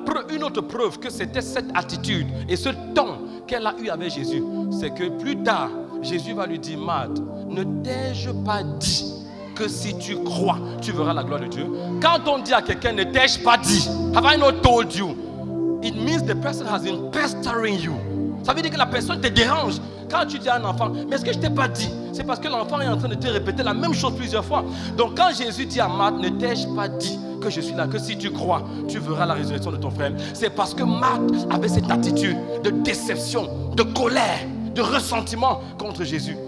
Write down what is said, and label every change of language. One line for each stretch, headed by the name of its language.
French: Une autre preuve que c'était cette attitude et ce ton qu'elle a eu avec Jésus, c'est que plus tard, Jésus va lui dire, Marthe, ne t'ai-je pas dit que si tu crois, tu verras la gloire de Dieu? Quand on dit à quelqu'un, ne t'ai-je pas dit,
English: have I not told you? It means the person has been pestering you.
French: Ça veut dire que la personne te dérange. Quand tu dis à un enfant, mais est-ce que je ne t'ai pas dit? C'est parce que l'enfant est en train de te répéter la même chose plusieurs fois. Donc quand Jésus dit à Marthe, ne t'ai-je pas dit que je suis là, que si tu crois, tu verras la résurrection de ton frère? C'est parce que Marthe avait cette attitude de déception, de colère, de ressentiment contre Jésus.